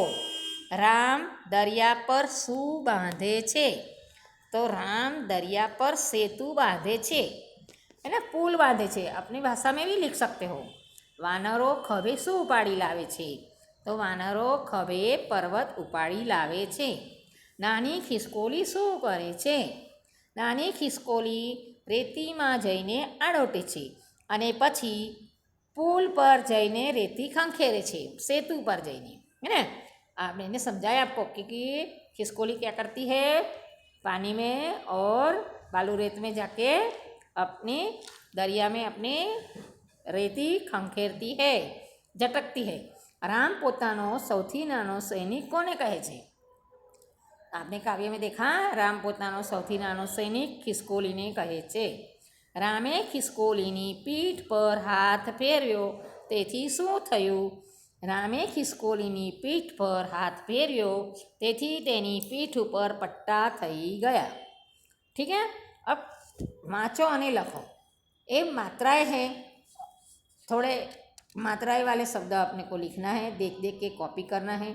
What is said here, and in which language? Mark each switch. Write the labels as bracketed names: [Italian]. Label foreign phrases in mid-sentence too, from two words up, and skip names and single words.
[Gujarati] રામ દરિયા પર શું બાંધે છે, તો રામ દરિયા પર સેતુ બાંધે છે, [Hindi] है ना, [Gujarati] પુલ બાંધે છે। [Hindi] अपनी भाषा में भी लिख सकते हो। [Gujarati] વાનરો ખભે શું ઉપાડી લાવે છે, તો વાનરો ખભે પર્વત ઉપાડી લાવે છે। નાની ખિસકોલી શું કરે છે, નાની ખિસકોલી રેતીમાં જઈને આળોટે છે અને પછી પુલ પર જઈને રેતી ખંખેરે છે, સેતુ પર જઈને, [Hindi] है ना। आपने समझाया आपको कि खिसकोली क्या करती है, पानी में और बालू रेत में जाके अपनी दरिया में अपनी रेती खंखेरती है, झटकती है। [Gujarati] રામ પોતાનો સૌથી નાનો સૈનિક કોને કહે છે? [Hindi] आपने काव्य में देखा, [Gujarati] રામ પોતાનો સૌથી નાનો સૈનિક ખિસકોલીને કહે છે। રામે ખિસકોલીની પીઠ પર હાથ ફેર્યો તેથી શું થયું? રામે ખિસકોલીની પીઠ પર હાથ ફેર્યો તેથી તેની પીઠ ઉપર પટ્ટા થઈ ગયા। [Hindi] ठीक है। [Gujarati] अब વાંચો અને લખો। [Hindi] ये मात्राएं हैं, थोड़े मात्राएं वाले शब्द अपने को लिखना है, देख देख के कॉपी करना है।